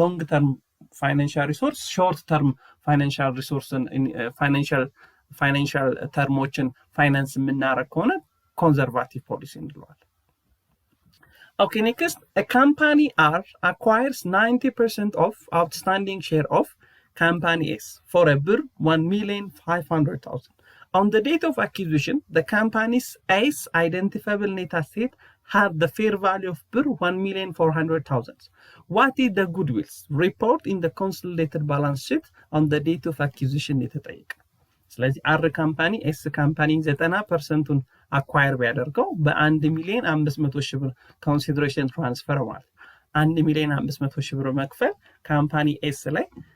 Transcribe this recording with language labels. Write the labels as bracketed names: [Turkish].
[Amharic] ተርም ፋይናንሻል ሪሶርስ ሾርት ተርም ፋይናንሻል ሪሶርስን ፋይናንሻል ተርሞችን ፋይናንስ የምናረግ ከሆነ ኮንዘርቫቲቭ ፖሊሲ እንለዋለን። [English] Okay, next, a company R acquires 90% of outstanding share of Company S for a BRL 1,500,000. On the date of acquisition, the company's S identifiable net asset had the fair value of BRL 1,400,000. What is the goodwill? Report in the consolidated balance sheet on the date of acquisition [Amharic] የተጠየቀ። ስለዚህ አር ካምፓኒ ኤስ ካምፓኒ 90%ን አኳየር ቢያደርገው በ1,500,000 ብር ኮንሲደሬሽን ትራንስፈር ማለት 1,500,000 ብር መክፈል ካምፓኒ ኤስ ላይ